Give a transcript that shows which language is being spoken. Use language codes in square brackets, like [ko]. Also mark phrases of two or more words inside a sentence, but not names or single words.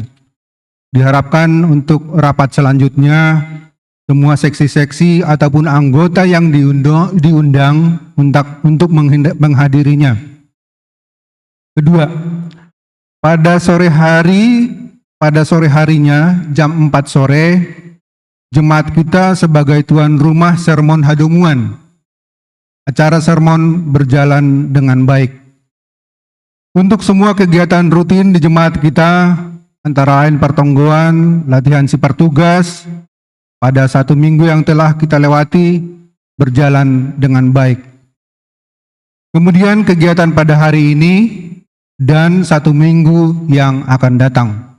[id] Diharapkan untuk rapat selanjutnya, semua seksi-seksi ataupun anggota yang diundang untuk menghadirinya. Kedua, pada sore harinya jam 4 sore, jemaat kita sebagai tuan rumah sermon Hadomuan. Acara sermon berjalan dengan baik. Untuk semua kegiatan rutin di jemaat kita, antara lain pertonggoan, latihan sipar tugas, pada 1 minggu yang telah kita lewati, berjalan dengan baik. Kemudian kegiatan pada hari ini, dan 1 minggu yang akan datang.